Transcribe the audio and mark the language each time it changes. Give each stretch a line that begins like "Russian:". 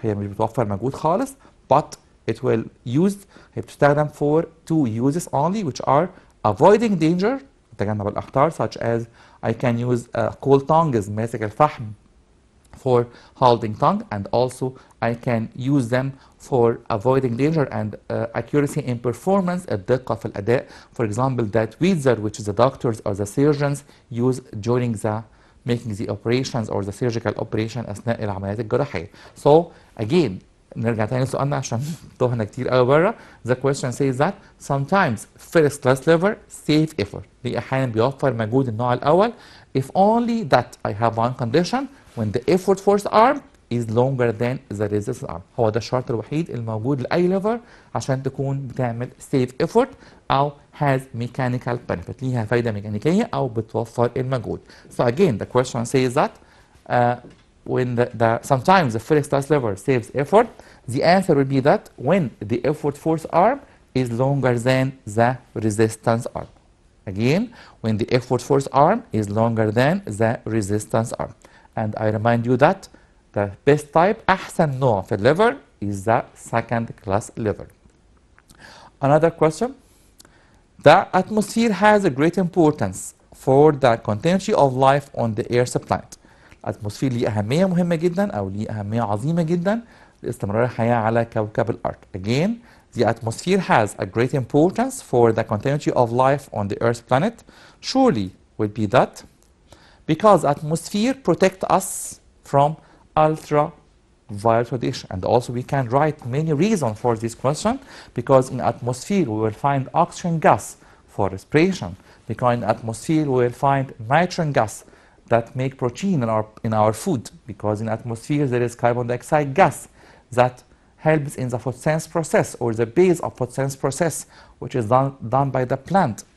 English: هي مش بتوفر مجهود خالص, but it will used, هي بتستخدم for two uses only, which are avoiding danger, تجنب الأخطار, such as I can use cold tongues, ماسك الفحم, for holding tongue, and also I can use them for avoiding danger and accuracy in performance, الدقة في الأداء. For example, that tweezer, which is the doctors or the surgeons use during the making the operations or the surgical operation أثناء العمليات الجراحية.
Arabic: So again, نرجع تاني لسؤالنا عشان تهنا كتير قوي بره.
English: The question says that sometimes first class lever save effort. دي أحيانا بيوفر مجهود النوع الأول if only that I have one condition when the effort force arm is longer than the resistance arm.
Arabic: هو ده الشرط الوحيد الموجود لأي ليفر عشان تكون بتعمل save effort أو has mechanical benefit. ليها فايدة ميكانيكية أو بتوفر المجهود.
English: So again, the question says that when sometimes the first class lever saves effort, the answer will be that when the effort force arm is longer than the resistance arm. Again, when the effort force arm is longer than the resistance arm. And I remind you that the best type, أحسن نوع في lever, is the second class lever. Another question. The atmosphere has a great importance for the continuity of life on the Earth's planet.
Arabic: الاتموسفير ليه أهمية مهمة جدا أو ليه أهمية عظيمة جدا لاستمرار الحياة على كوكب الأرض.
English: Again, the atmosphere has a great importance for the continuity of life on the Earth's planet. Surely would be that because atmosphere protect us from ultraviolet radiation. And also we can write many reasons for this question, because in atmosphere we will find oxygen gas for respiration, because in atmosphere we will find nitrogen gas that make protein in our food, because in atmosphere there is carbon dioxide gas that helps in the photosynthesis process or the base of photosynthesis process, which is done by the plant.